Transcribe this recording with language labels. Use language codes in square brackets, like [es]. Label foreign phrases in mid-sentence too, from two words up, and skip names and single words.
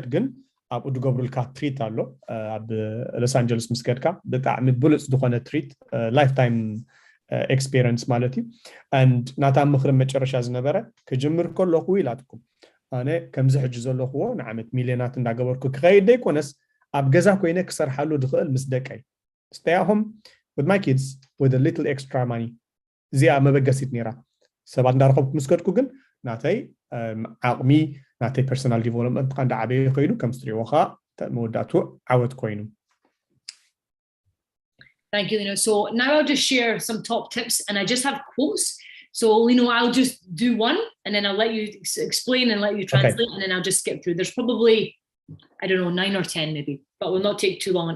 [ti] ግን ኣብኡ ድገብሩልካ ትሪት ኣሎ ኣብ ሎስ አንጀለስ ምስ ከድካ ብጣዕሚ ብሉፅ ዝኾነ ትሪት [en] life time experience [ti] ማለት እዩ and ናታ ምኽሪ መጨረሻ ዝነበረ ክጅምር ከለኹ ኢላትኩም ኣነ ከምዚ ሕጂ ዘለኽዎ ንዓመት ሚልዮናት እንዳገበርኩ ክኸይድ ደይኮነስ ኣብ ገዛ ኮይነ ክሰርሓሉ ድኽእል ምስ ደቀይ [en] stay at home with my kids with a little extra money [ti] እዚኣ መበገሲት ነይራ ሰባት እንዳረኸብኩ ምስ ከድኩ ግን ናተይ ዓቕሚ ናተይ [en] personal development [ti] ቃ እንዳዓበየ ኸይዱ ከም ትሪእዎ ኸ መወዳእቱ ዓወት ኮይኑ [en] Thank you, Lino. So now I'll just share some top tips and I just have quotes. So, Lino, I'll just do one and then I'll let you explain and let you translate and then I'll just skip through. There's probably, I don't know, 9 or 10 maybe, but will not take too long.